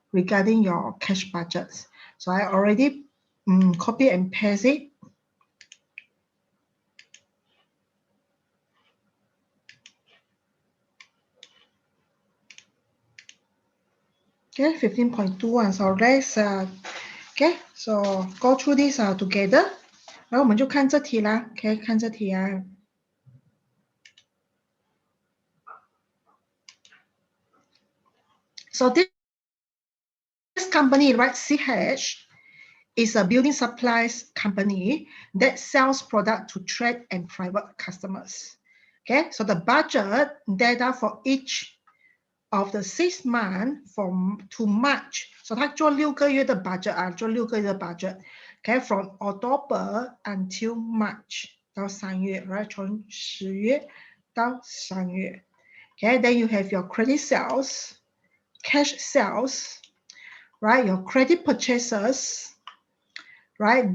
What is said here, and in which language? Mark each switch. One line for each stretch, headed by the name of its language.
English: Regarding your cash budgets. So I already copy and paste it. Okay, 15.21. So let's okay, so go through this together.
Chinese: 然后我们就看这题啦，可以看这题啊。
English: So this company, right, CH, is a building supplies company that sells product to trade and private customers. Okay, so the budget data for each of the 6 months to March.
Chinese: So 它做6个月的 budget 啊，做6个月的 budget.
English: Okay, from October until March
Chinese: 到3月
English: right?
Chinese: 从10月到3月.
English: Okay, then you have your credit sales, cash sales, right? Your credit purchases, right?